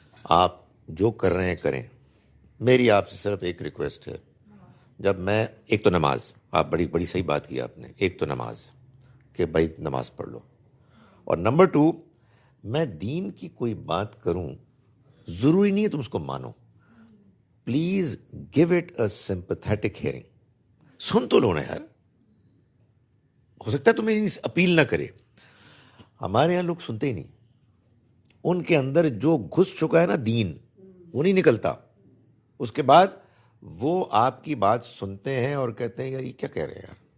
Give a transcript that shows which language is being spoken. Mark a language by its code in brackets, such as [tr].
[ur] آپ جو کر رہے ہیں کریں. میری آپ سے صرف ایک ریکویسٹ ہے. جب میں ایک تو نماز، آپ بڑی بڑی صحیح بات کی آپ نے، ایک تو نماز کہ بھائی نماز پڑھ لو، اور نمبر 2 میں دین کی کوئی بات کروں ضروری نہیں ہے تم اس کو مانو. [en] Please give it a sympathetic hearing. [ur] سن تو لو نا یار. ہو سکتا ہے تمہیں اپیل نہ کرے. ہمارے یہاں لوگ سنتے ہی نہیں. ان کے اندر جو گھس چکا ہے نا دین، وہ نہیں نکلتا. اس کے بعد وہ آپ کی بات سنتے ہیں اور کہتے ہیں یار یہ کیا کہہ رہے ہیں یار.